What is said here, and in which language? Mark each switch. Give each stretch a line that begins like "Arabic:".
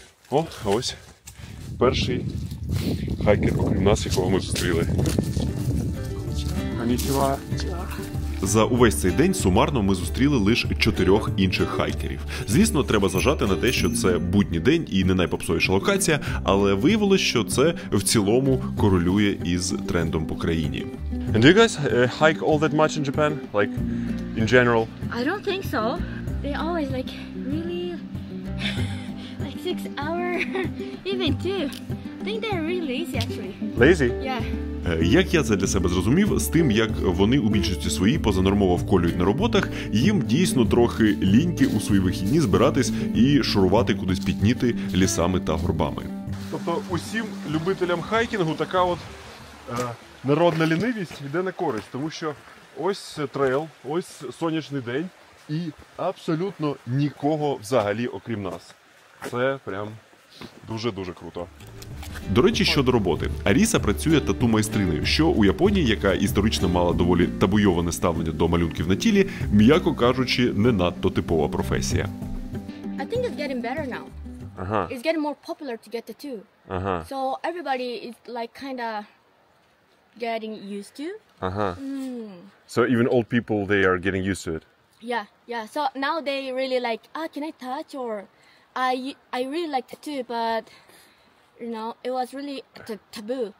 Ukrainian: О, ось перший хайкер, окрім нас, якого ми зустріли. Конічева. За увесь цей день сумарно ми зустріли лише 4 інших хайкерів. Звісно, треба зважати на те, що це будній день і не найпопсовіша локація, але виявилось, що це в цілому корелює із трендом по країні.
English: And do you guys hike all that much in Japan? Like, in general? I don't think so. They always like really like 6 hours, even 2. I think they're really lazy actually. Lazy? Yeah.
Ukrainian: Як я це для себе зрозумів, з тим, як вони у більшості своїй позанормово вколюють на роботах, їм дійсно трохи ліньки у свої вихідні збиратись і шурувати кудись пітніти лісами та горбами. Тобто усім любителям хайкінгу така от народна лінивість йде на користь, тому що ось трейл, ось сонячний день і абсолютно нікого взагалі окрім нас. Це прям Дуже-дуже круто. До речі, щодо роботи. Аріса працює тату-майстринею, що у Японії, яка історично мала доволі табуйоване ставлення до малюнків на тілі, м'яко кажучи, не надто типова професія.
English: I think it's getting better now. Ага, It's getting more popular to get tattoo. ага, So everybody is like kind of getting used to. ага. So even old people, they are getting used to it. Yeah, yeah. So now they really like, can I touch? Or I really like tattoo, but you know, it was really taboo.